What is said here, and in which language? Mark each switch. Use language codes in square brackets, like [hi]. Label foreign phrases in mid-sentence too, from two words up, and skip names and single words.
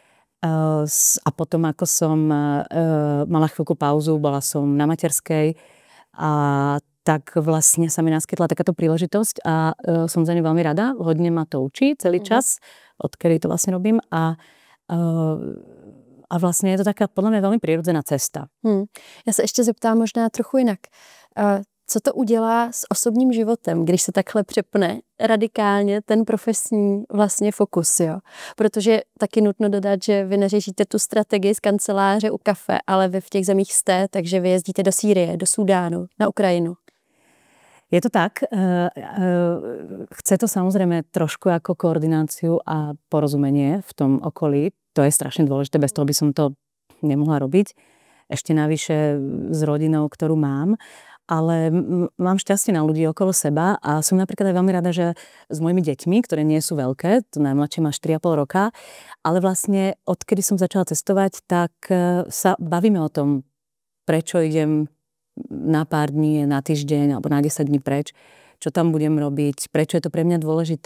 [sk] a potom ako som mala chvíľku pauzu, bola som na materskej a tak vlastne sa mi naskytla takáto príležitosť a som za ňu veľmi rada. Hodne ma to učí celý čas, odkedy to vlastne robím a vlastne je to taká podľa mňa veľmi prirodzená cesta. [cs] Já se ještě zeptám možná trochu jinak. Co to udělá s osobním životem, když se takhle přepne radikálně ten profesní vlastně fokus, jo? Protože taky nutno dodat, že vy neřešíte tu strategii z kanceláře u kafe, ale vy v těch zemích jste, takže vy jezdíte do Sýrie, do Súdánu, na Ukrajinu. Je to tak. [sk] Chce to samozrejme trošku ako koordináciu a porozumenie v tom okolí. To je strašne dôležité, bez toho by som to nemohla robiť. Ešte navyše s rodinou, ktorú mám. Ale mám šťastie na ľudí okolo seba a som napríklad aj veľmi rada, že s mojimi deťmi, ktoré nie sú veľké, to najmladšie má 4,5 roka, ale vlastne odkedy som začala cestovať, tak sa bavíme o tom, prečo idem na pár dní, na týždeň alebo na 10 dní preč, čo tam budem robiť, prečo je to pre mňa dôležité.